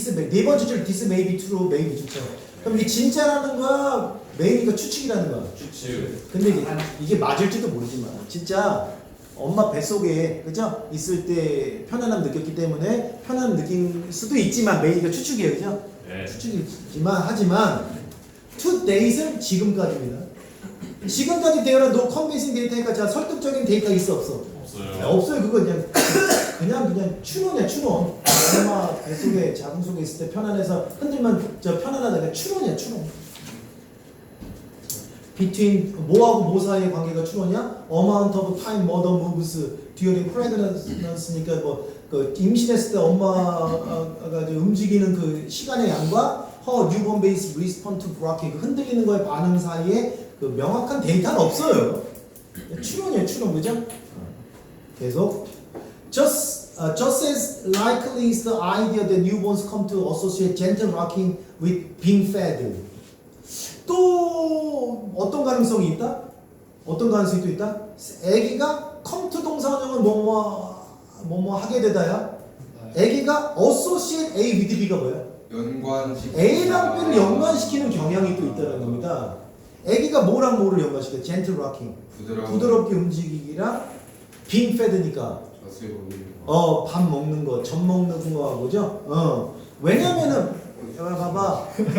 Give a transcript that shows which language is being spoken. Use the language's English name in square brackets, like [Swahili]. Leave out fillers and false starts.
[Korean] 네 번째 줄 [English] this may be true, may be [Korean] 좋죠. 그럼 이게 진짜라는 거야, may가 추측이라는 거야. 추측. 근데 이게 맞을지도 모르지만 진짜 엄마 뱃속에 그죠? 있을 때 편안함 느꼈기 때문에 편안함 느낀 수도 있지만 may가 추측이에요, 그죠? 네. 추측이지만 하지만 to date은 지금까지입니다. 지금까지 데이터는 no convincing 데이터니까 자 설득적인 데이터 있어 없어? 없어요. 없어요. 그거 그냥 추론이야 추론. 엄마 뱃속에 자궁 속에 있을 때 편안해서 흔들면 저 편안하다. 추론이야 추론. [English] between [Korean] 뭐하고 뭐 사이의 관계가 추론이야? [English] amount of time mother moves during pregnancy [Korean] 니까 그 임신했을 때 엄마가 이제 움직이는 그 시간의 양과 [English] her newborn baby's response to rocking [Korean] 그 흔들리는 거의 반응 사이에 그 명확한 데이터는 없어요. 추론이에요 추론 그죠? 계속 [English] just as likely is the idea that newborns come to associate gentle rocking with being fed. [Korean] 또 어떤 가능성이 있다? 어떤 가능성이 또 있다? 아기가 come to 동사원형을 뭐뭐 하게 되다야. 아기가 associate A with B가 뭐야? 연관식. A랑 B를 연관시키는 경향이 또 있다는 겁니다. 아기가 뭐랑 뭐를 연관시켜? [English] gentle rocking. [Korean] 부드럽게 움직이기랑 [English] being fed [Korean] 니까 밥 먹는 거, 젖 먹는 거하고죠. 왜냐면은 봐봐.